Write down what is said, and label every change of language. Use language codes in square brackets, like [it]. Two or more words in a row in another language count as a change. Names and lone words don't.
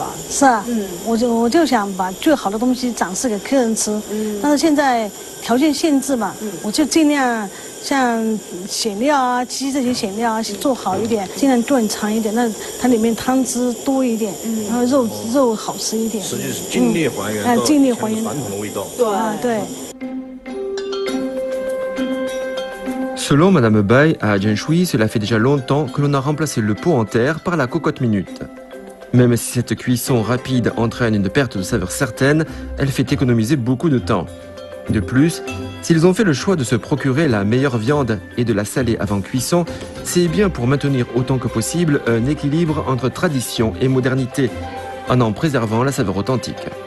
[zh] 是啊，我就想把最好的东西展示给客人吃，但是现在条件限制嘛，我就尽量像馅料啊、鸡这些馅料啊做好一点，尽量炖长一点，那它里面汤汁多一点，然后肉好吃一点。实际是尽力还原，尽力还原传统的味道。对。 [fr] Selon Madame Bai, à Jianshui, cela fait déjà longtemps que l'on a remplacé le pot en terre par la cocotte minute. Même si cette cuisson rapide entraîne une perte de saveur certaine, elle fait économiser beaucoup de temps. De plus, s'ils ont fait le choix de se procurer la meilleure viande et de la saler avant cuisson, c'est bien pour maintenir autant que possible un équilibre entre tradition et modernité, en préservant la saveur authentique.